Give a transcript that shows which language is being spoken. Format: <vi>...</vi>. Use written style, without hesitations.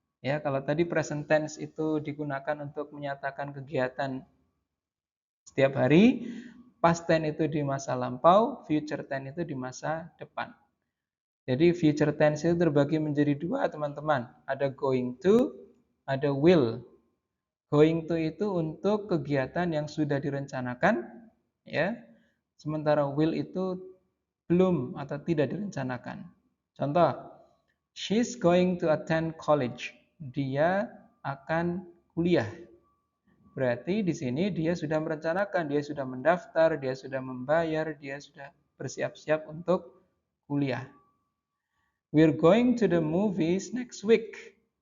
<id>Ya, kalau tadi present tense itu digunakan untuk menyatakan kegiatan setiap hari, past tense itu di masa lampau, future tense itu di masa depan. Jadi future tense itu terbagi menjadi 2, teman-teman. Ada going to, ada will. Going to itu untuk kegiatan yang sudah direncanakan, ya. Sementara will itu belum atau tidak direncanakan.</id> <en>Contoh, she's going to attend college.</en> <id>Dia akan kuliah. Berarti di sini dia sudah merencanakan, dia sudah mendaftar, dia sudah membayar, dia sudah bersiap-siap untuk kuliah.</id> <en>We're going to the movies next week.</en>